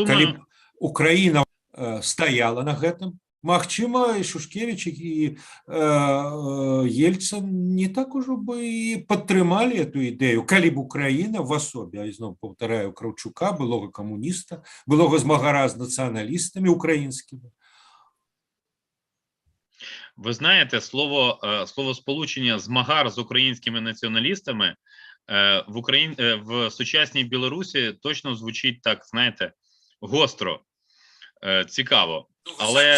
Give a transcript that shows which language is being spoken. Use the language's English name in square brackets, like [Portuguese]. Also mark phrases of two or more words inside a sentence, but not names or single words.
[Belarusian] Калі б Украіна стаяла на гэтым, магчыма, і Шушкевіч, і Ельцин не так ужо бы і падтрымалі эту ідэю, калі б Украіна в асобе, я зноў паўтараю, Кравчука, былога камуніста, былога змагара з нацыяналістамі украінскімі. [Ukrainian] Ви знаєте, словосполучення «змагар з українськими націоналістами» в сучасній Білорусі точно звучить так, знаєте, гостро, цікаво. Але...